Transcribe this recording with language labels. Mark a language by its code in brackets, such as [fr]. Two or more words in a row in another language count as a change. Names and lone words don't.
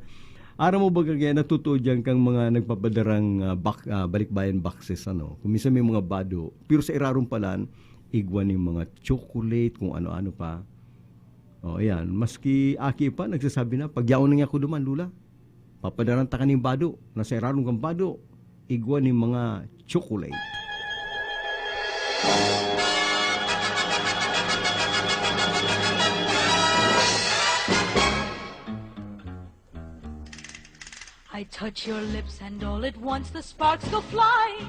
[bik] Ara mo ba kaya natutuo dyan kang mga nagpapadarang [en] balikbayan boxes, [bik] ano? Kung minsan may mga bado, pero sa irarom palan, igwan yung mga chocolate, kung ano-ano pa. [tl] O, ayan. [bik] Maski aki pa, nagsasabi na, pagyaon na nga ako duman, Lula. Papadaranta ka ng bado. Nasa irarong kang bado. Igwa ng mga chocolate. [en] I touch your lips and all at once the sparks go flying.